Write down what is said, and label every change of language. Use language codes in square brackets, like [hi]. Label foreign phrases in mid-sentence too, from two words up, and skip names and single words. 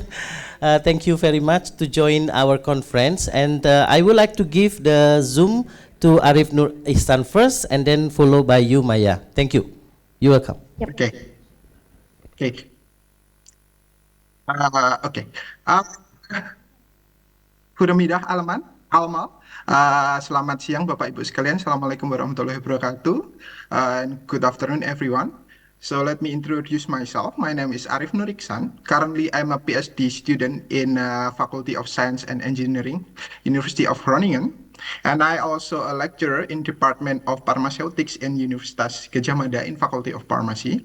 [en] Thank you very much to join our conference. And I would like to give the Zoom to Arif Nur Ihsan first, and then followed by you, Maya. Thank you. You're welcome. Yep. Okay. Okay. Oke. [nl] Goedemiddag allemaal. [id] Selamat siang Bapak Ibu sekalian. [ar] السلام عليكم ورحمة الله وبركاته. [en] And good afternoon everyone. So let me introduce myself. My name is Arif Nur Ihsan. Currently I'm a Ph.D. student in Faculty of Science and Engineering, University of Groningen. And I also a lecturer in Department of Pharmaceutics in Universitas Gadjah Mada in Faculty of Pharmacy.